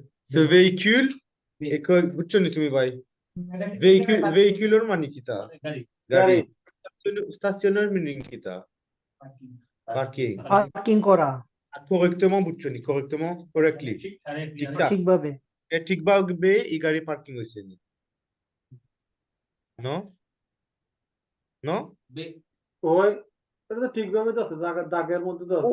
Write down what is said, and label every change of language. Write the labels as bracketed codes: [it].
[fr] Ce véhicule est correct. [bn] বুঝছনি তুমি ভাই véhiculeর মানে কিটা গাড়ি stationnaire meaning কিটা parking পার্কিং করা correctement বুঝছনি correctement correctly ঠিকঠাক ঠিকভাবে ঠিকভাবে এই গাড়ি পার্কিং হইছে নি [en] no no [bn] ওই এটা তো ঠিকভাবে তো আছে দাগের মধ্যে তো আছে।